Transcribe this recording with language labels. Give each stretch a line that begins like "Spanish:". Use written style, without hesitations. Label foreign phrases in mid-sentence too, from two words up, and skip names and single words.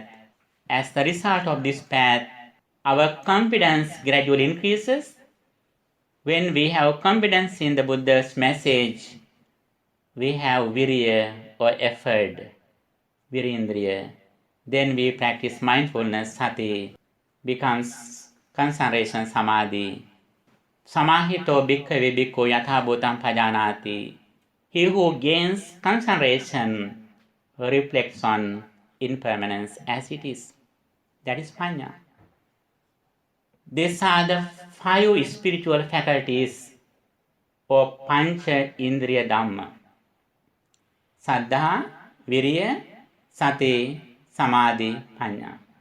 English: As the result of this path, our confidence gradually increases. When we have confidence in the Buddha's message, we have virya or effort, virindriya. Then we practice mindfulness, sati, becomes concentration, samadhi.
Pali: Samahito bhikkhave bhikkhu yatha bhutam pajanati.
English: He who gains concentration reflects on impermanence as it is. That is panya. These are the five spiritual faculties of
Pali: Pancha Indriya Dhamma: Saddha, Virya, Sati, Samadhi, Panya.